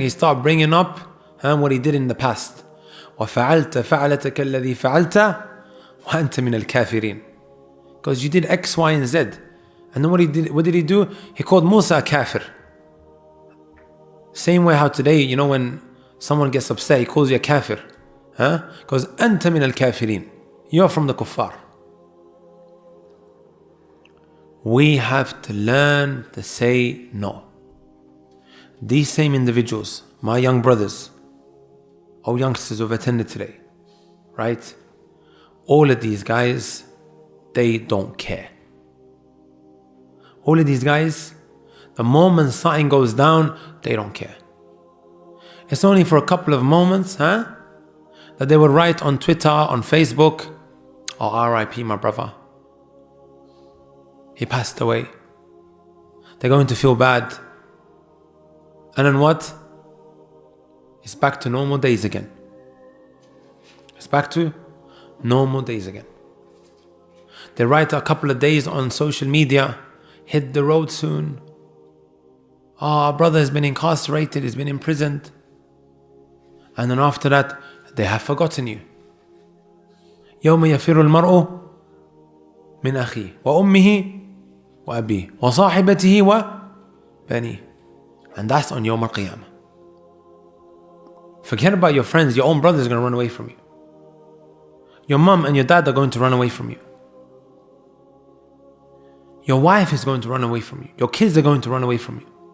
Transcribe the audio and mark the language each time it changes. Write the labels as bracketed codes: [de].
[en] He started bringing up what he did in the past. [ar] وَفَعَلْتَ فَعَلَتَكَ الَّذِي فَعَلْتَ وَأَنْتَ مِنَ الْكَافِرِينَ. [en] Because you did X, Y and Z. And then what did he do? He called Musa a kafir. Same way how today, when someone gets upset, he calls you a kafir. Because [ar] أنت من الكافرين. [en] You're from the kuffar. We have to learn to say no. These same individuals, my young brothers, or youngsters who've attended today, right? All of these guys, they don't care. All of these guys, the moment something goes down, they don't care. It's only for a couple of moments, that they will write on Twitter, on Facebook, oh, RIP my brother. He passed away. They're going to feel bad. And then what? It's back to normal days again. It's back to normal days again. They write a couple of days on social media, hit the road soon. Oh, our brother has been incarcerated, he's been imprisoned. And then after that, they have forgotten you. [ar] يوم يفر المرء من أخيه وأمه وأبيه وصاحبته وبنيه. [en] And that's on Yawm al-Qiyamah. Forget about your friends, your own brother is going to run away from you. Your mom and your dad are going to run away from you. Your wife is going to run away from you. Your kids are going to run away from you.